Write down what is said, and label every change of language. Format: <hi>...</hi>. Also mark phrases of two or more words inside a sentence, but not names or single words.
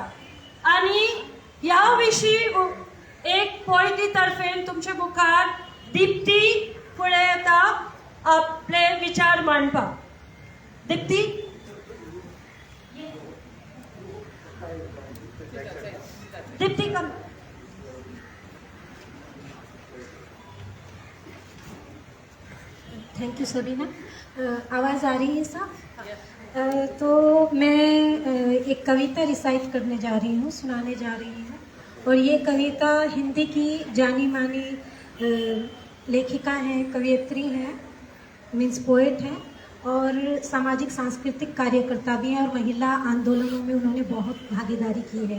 <kok>आणि ह्या विशीं एक पॉयटी तर्फेन तुमचे मुखार दिप्ती फुडें येता आपले विचार मांडपाक. दिप्ती. दिप्ती कम.</kok> <en>थैंक यू सबीना.</en> <hi>आवाज़ आ रही है साहब? तो मैं एक कविता रिसाइट करने जा रही हूँ, सुनाने जा रही हूँ. और ये कविता हिंदी की जानी मानी लेखिका हैं, कवयित्री हैं,</hi> <en>means poet</en> <hi>हैं और सामाजिक सांस्कृतिक कार्यकर्ता भी हैं और महिला आंदोलनों में उन्होंने बहुत भागीदारी की है.</hi>